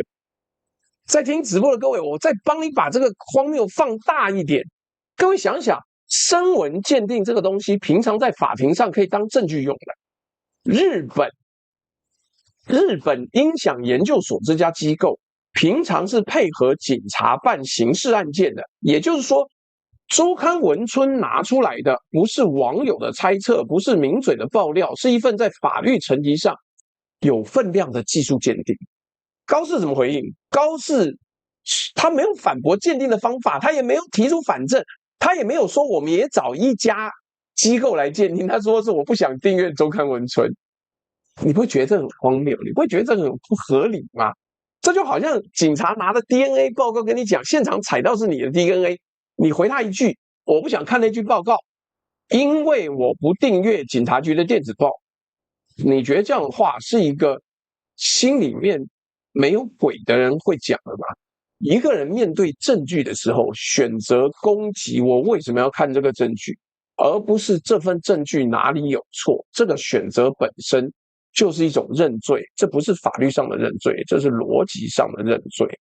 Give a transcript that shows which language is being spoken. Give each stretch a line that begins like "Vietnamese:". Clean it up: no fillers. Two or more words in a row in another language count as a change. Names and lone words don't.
Chinese: 在聽直播的各位，我再幫你把這個荒謬放大一點。各位想想，聲紋鑑定這個東西，平常在法庭上可以當證據用的。日本音響研究所這家機構，平常是配合警察辦刑事案件的。也就是說，周刊文春拿出來的不是網友的猜測，不是名嘴的爆料，是一份在法律層級上有分量的技術鑑定。高士怎麼回應？高士他沒有反駁鑑定的方法，他也沒有提出反證。他也沒有說我們也找一家機構來鑑定，他說是我不想訂閱周刊文春。你不會覺得這很荒謬？你不會覺得這很不合理嗎？這就好像警察拿着 DNA 報告跟你講，現場採到是你的 DNA， 你回他一句我不想看那句報告，因為我不訂閱警察局的電子報。你覺得這樣的話是一個心裡面沒有鬼的人會講的嗎？一個人面對證據的時候，選擇攻擊我為什麼要看這個證據，而不是這份證據哪裡有錯，這個選擇本身就是一種認罪，這不是法律上的認罪，這是邏輯上的認罪。